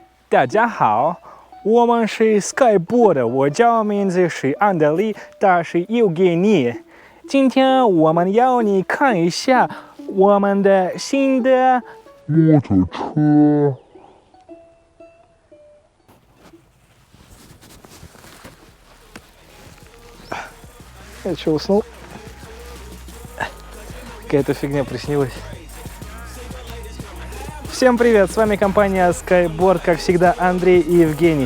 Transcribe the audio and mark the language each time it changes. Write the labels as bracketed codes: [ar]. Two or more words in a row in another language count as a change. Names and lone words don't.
[zh] 大家好，我们是 Skyboard， 我叫名字是安德利，他是Evgeny。今天我们要你看一下我们的新的摩托车。 [ru] Я что, уснул? Какая-то фигня приснилась. Всем привет, с вами компания Skyboard, как всегда, Андрей и Евгений.